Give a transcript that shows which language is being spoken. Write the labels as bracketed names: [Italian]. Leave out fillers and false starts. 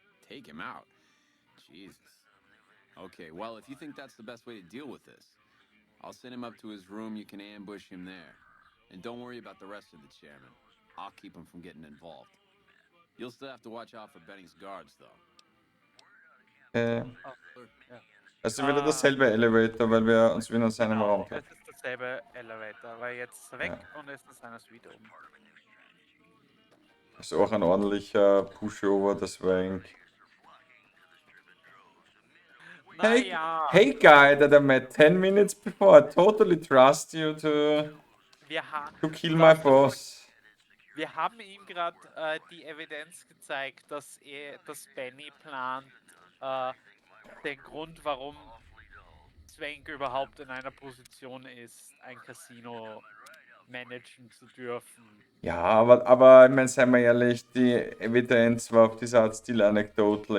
[English] Take him out? Jesus. Okay, well, if you think that's the best way to deal with this, I'll send him up to his room. You can ambush him there. And don't worry about the rest of the chairman. I'll keep him from getting involved. You'll still have to watch out for Benny's guards, though. [German] Also wieder dasselbe Elevator, weil wir uns wieder in seinem Raum treffen. Es ist dasselbe Elevator, weil jetzt weg und ist in seiner Suite oben. Also auch ein ordentlicher Pushover, das Swank. [English] Hey guy that I met 10 minutes before, I totally trust you to kill my boss. [German] Wir haben ihm gerade die Evidenz gezeigt, dass Benny plant, den Grund, warum Swank überhaupt in einer Position ist, ein Casino managen zu dürfen. Ja, aber ich meine, seien wir ehrlich, die Evidenz war auf diese Art [English] still anecdotal.